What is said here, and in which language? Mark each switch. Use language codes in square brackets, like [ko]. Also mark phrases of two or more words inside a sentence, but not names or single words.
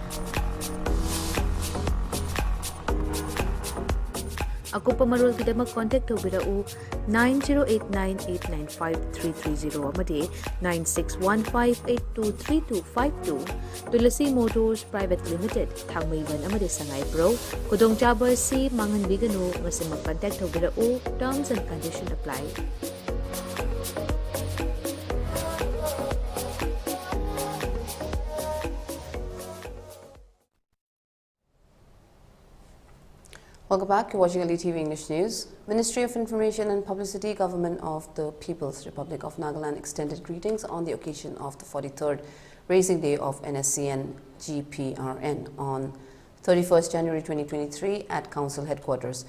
[mni] Akupa marol kidamak contact tawbirau 9089895330 amadi 9615823252 Tulasi Motors Private Limited Thangmaiban amadi Sangai Pro Kudong chaba si mangan bigano ngasi mag-contact tawbirau [en] terms and conditions apply. Welcome back. You're watching ELITETV English News. Ministry of Information and Publicity, Government of the People's Republic of Nagaland extended greetings on the occasion of the 43rd Raising Day of NSCN GPRN on 31st January 2023 at Council Headquarters.